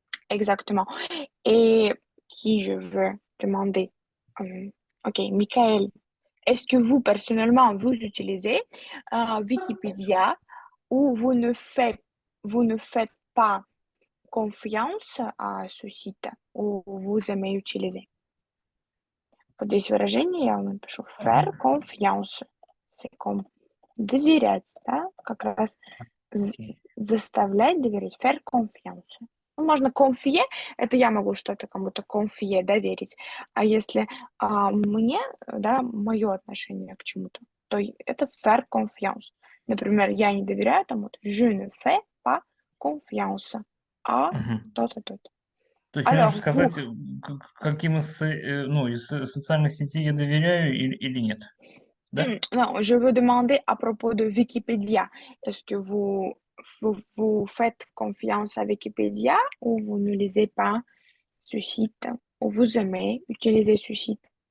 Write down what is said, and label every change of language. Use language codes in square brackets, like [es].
[fr] Exactement. Et qui je veux demander? OK, Michael, est-ce que vous, personnellement, vous utilisez Wikipédia ou vous ne faites pas confiance à ce site ou vous aimez utiliser? [ru] Вот здесь выражение я вам напишу faire confiance. [fr] C'est comme [ru] доверять, да, как раз заставлять доверять, faire confiance. Ну, можно confier, это я могу что-то кому-то confier, доверить. А если мне, да, мое отношение к чему-то, то это faire confiance. Например, я не доверяю тому-то, [fr] je ne fais pas confiance à Мгм. [ru] то-то, то-то. То есть мне нужно [fr] Alors, vous, [ru] сказать, каким из социальных сетей я доверяю или нет, да? [fr] Non, je veux demander à propos de Wikipédia. Est-ce que vous faites confiance à Wikipédia ou vous ne lisez pas ce site ou vous aimez utiliser ce site?